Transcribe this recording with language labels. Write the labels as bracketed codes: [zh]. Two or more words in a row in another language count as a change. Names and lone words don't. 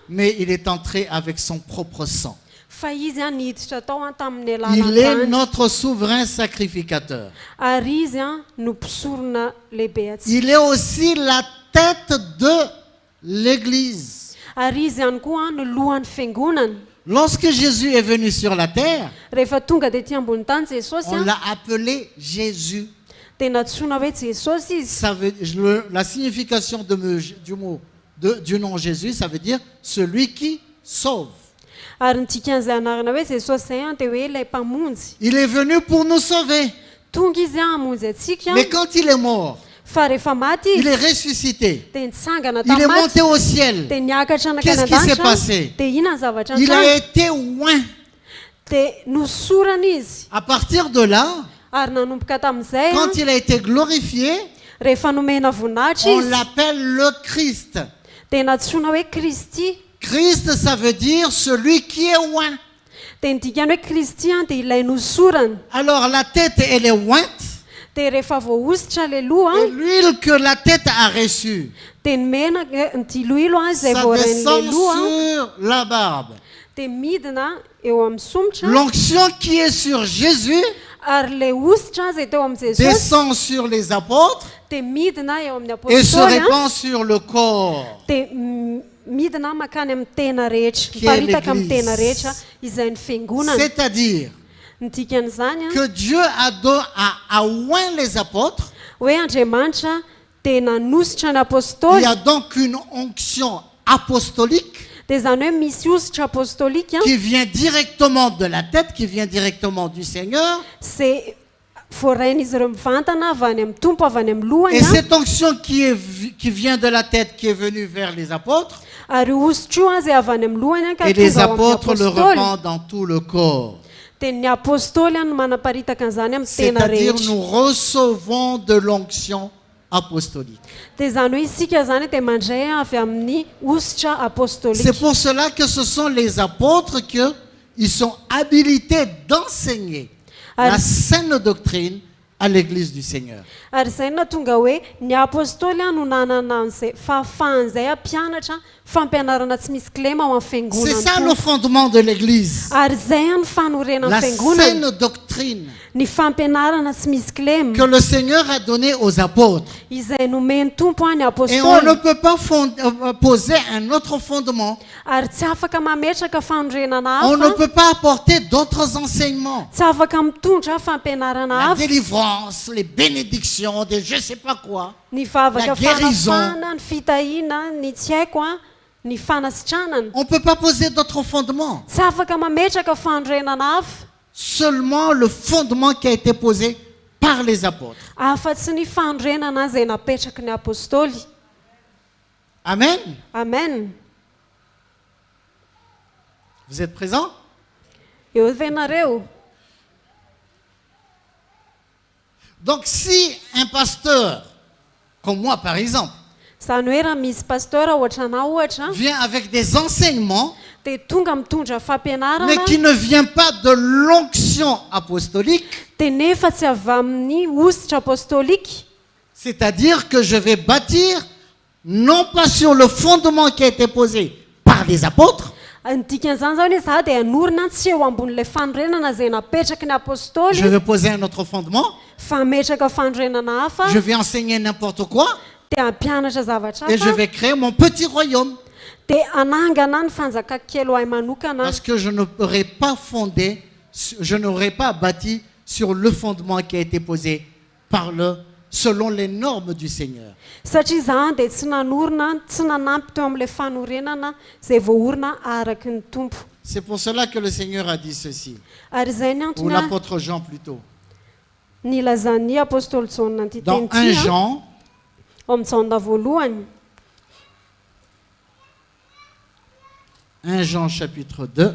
[fr] mais il est entré avec son propre sang. [mg] fa izy niditra tao tamin'ny [fr] Il [mg] alalan'ny [fr] est [mg] rano, [fr] notre souverain sacrificateur. [mg] ary izy no mpisorona lehibe atsika. [fr] Il est aussi la tête de l'Église. [mg] Ary izy ihany koa no lohan'ny fiangonana. [fr] Lorsque Jésus est venu sur la terre, [mg] Rehefa tonga dia ty ambony tany Jesosy [fr] on a, l'a appelé Jésus. [mg] dia natsoina hoe Jesosy izy. [fr] Ça veut, la signification du nom Jésus, ça veut dire celui qui sauve. [mg] Ary ny dikan'izay anarana hoe Jesosy izay a dia hoe ilay mpamonjy. [fr] Il est venu pour nous sauver. [mg] Tonga izy hamonjy atsika, [fr] Mais quand il est mort, [mg] fa rehefa maty [fr] Il est [mg] izy [fr] ressuscité. [mg] dia nitsangana [fr] Il est [mg] tamaty [fr] monté au ciel. [mg] dia niakatra nakany [fr] Qu'est-ce qui s'est [mg] an-danitra [fr] passé? [mg] dia ina ny zavatra [fr] Il a [mg] ntrano [fr] été oint. [mg] dia nosorana izy [fr] À partir de là, [mg] ary nanomboka tamin'izay [fr] quand il a été glorifié, [mg] rehefa nomena voninahitra [fr] on [mg] izy [fr] l'appelle le Christ. [mg] dia natsoina hoe kristy [fr] Christ, ça veut dire celui qui est oint. [mg] dia nidikany hoe kristy dia ilay nosorana [fr] Alors la tête, elle est ointe. [mg] dia rehefa voahositra le loha [fr] Et l'huile que la tête a reçue, [mg] dia ny menaka ny diloilo izay [fr] ça [mg] voaran'le [fr] descend [mg] loha [fr] sur la barbe. [mg] dia midina eo amin'ny somotra [fr] L'onction qui est sur Jésus [mg] ary le ositra izay teo amin'ny jesosy [fr] descend sur les apôtres [mg] dia midina eo amin'ny [fr] et se [mg] apôstoly [fr] répand sur le corps. [mg] dia midina makany amin'ny tena rehetra [fr] Qui est [mg] miparitaka amin'ny [fr] l'Église. [mg] tena rehetra izay ny fiangonana [fr] C'est-à-dire [mg] ny dikan'izany [fr] que Dieu a oint les apôtres. [mg] hoe Andriamanitra dia nanositra ny [fr] Il [mg] apôstoly [fr] y a donc une onction apostolique [mg] dia zany hoe misy ositra apôstolika [fr] qui vient directement de la tête, qui vient directement du Seigneur. [mg] zay voarain'izy ireo mivantana avy any amin'ny tompo avy any amin'ny lohany [fr] Et cette onction qui vient de la tête, qui est venue vers les apôtres, [mg] ary ositra io zay avy any amin'ny lohany ka [fr] et les [mg] tonga ao amin'ny [fr] apôtres le [mg] apôstoly [fr] répandent dans tout le corps. [mg] dia ny apôstoly no manaparitaka an'izany amin'ny tena [fr] C'est-à-dire [mg] rehetra [fr] nous recevons de l'onction apostolique. [mg] dia zany hoe isika zany dia mandray avy amin'ny ositra [fr] C'est [mg] apôstolika [fr] pour cela que ce sont les apôtres qui sont habilités d'enseigner la saine doctrine à l'Église du Seigneur. [mg] ary izay na tonga hoe ny apôstoly no nanana an'izay fahafahan'izay ampianatra fampianarana tsy misy kilema ao amin'ny [fr] C'est ça le [mg] fiangonana [fr] fondement de l'Église. [mg] ary izay any fanorena [fr] La [mg] amin'ny fiangonana [fr] saine doctrine [mg] ny fampianarana tsy misy kilema [fr] que le Seigneur a donnée aux apôtres. [mg] izay nomeny tompo any [fr] Et on [mg] apôstoly [fr] ne peut pas poser un autre fondement. [mg] ary tsy afaka mametraka fanorenana [fr] On ne [mg] hafa [fr] peut pas apporter d'autres enseignements. [mg] tsy afaka mitondra fampianarana [fr] La [mg] hafa [fr] délivrance, les bénédictions, des je ne sais pas quoi. [mg] ny vavaka [fr] la guérison. [mg] fanafana ny fitahiana ny tsy haiko a ny fanasitranana [fr] On ne peut pas poser d'autres fondements. [mg] tsy afaka mametraka fanorenana hafa [fr] Seulement le fondement qui a été posé par les apôtres. [mg] afa-tsy ny fanorenana izay napetraky ny apôstoly [fr] Amen. [mg] amen [fr] Vous êtes présents? [mg] eo ve nareo [fr] Donc si un pasteur, comme moi par exemple, [mg] zany hoe raha misy pasteur ohatra anao ohatra [fr] vient avec des enseignements, [mg] dia tonga mitondra fampianarana [fr] mais qui ne vient pas de l'onction apostolique, [mg] dia nefa tsy avy amin'ny ositra apôstolika [fr] c'est-à-dire que je vais bâtir non pas sur le fondement qui a été posé par les apôtres, [mg] ny dikan'izany zany hoe za dia hanorina tsy eo ambon'ilay fanorenana izay napetraky ny [fr] je [mg] apôstoly [fr] vais poser un autre fondement, [mg] fa hametraka fanorenana hafa [fr] je vais enseigner n'importe quoi, [mg] dia hampianatra zavatra [fr] et je [mg] hafa [fr] vais créer mon petit royaume. [mg] dia anangana ny fanjakakely ahy manokana [fr] Parce que je n'aurais pas fondé, je n'aurais pas bâti sur le fondement qui a été posé selon les normes du Seigneur. [mg] satria za dia tsy nanorina tsy nanampy teo amin'ilay fanorenana izay voaorina araky ny tompo [fr] C'est pour cela que le Seigneur a dit ceci, [mg] ary izay ny [fr] ou [mg] antony [fr] l'apôtre Jean plutôt. [mg] ny lazan'ny apôstoly jauna ny [fr] Dans 1 [mg] titeny ty [fr] Jean, [mg] ao amin'ny jauna voalohany [fr] 1 Jean chapitre 2,